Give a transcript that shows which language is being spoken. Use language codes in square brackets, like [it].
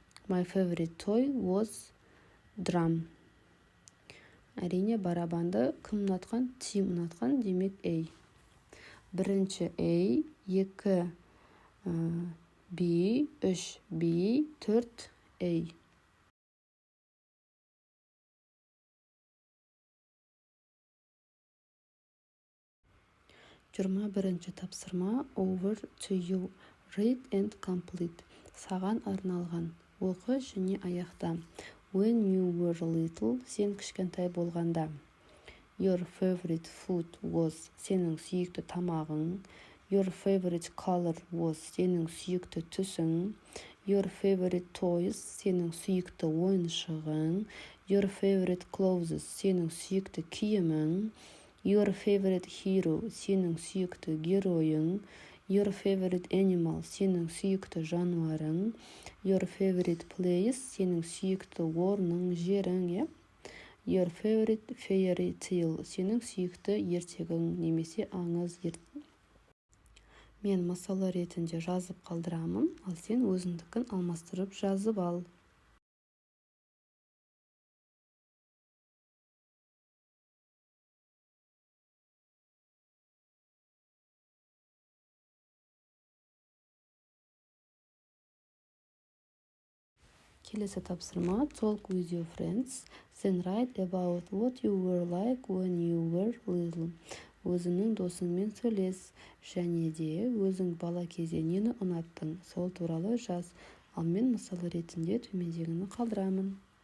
[en] My favorite toy was drum. [kk] Әрине барабанды кім ұнатқан? Тим ұнатқан, демек A. Бірінші A, 2 B, 3 B, 4 A. Жиырма бірінші тапсырма. [en] Over to you. Read and complete. [kk] Саған арналған. Оқы және аяқта. [en] When you were little, [kk] сен кішкентай болғанда. [en] Your favorite food was, [kk] сенің сүйікті тамағың. [en] Your favorite color was, [kk] сенің сүйікті түсің. [en] Your favorite toys, [kk] сенің сүйікті ойыншығың. [en] Your favorite clothes, [kk] сенің сүйікті киімің. [en] Your favorite hero, [kk] сенің сүйікті геройың. [en] Your favorite animal, [kk] сенің сүйікті жануарың. [en] Your favorite place, [kk] сенің сүйікті орның, жерің. [en] Your favorite fairy tale, [kk] сенің сүйікті ертегің немесе аңыз. Мен мысалы ретінде жазып қалдырамын, ал сен өзіңдікін алмастырып жазып ал. Келесі тапсырма. [en] Talk with your friends. Then write about what you were like when you were little. [kk] Өзіңнің досыңмен сөйлес. Және де өзің бала кезде нені ұнаттың? Сол туралы жаз. Ал мен мысалы ретінде төмендегіні қалдырамын.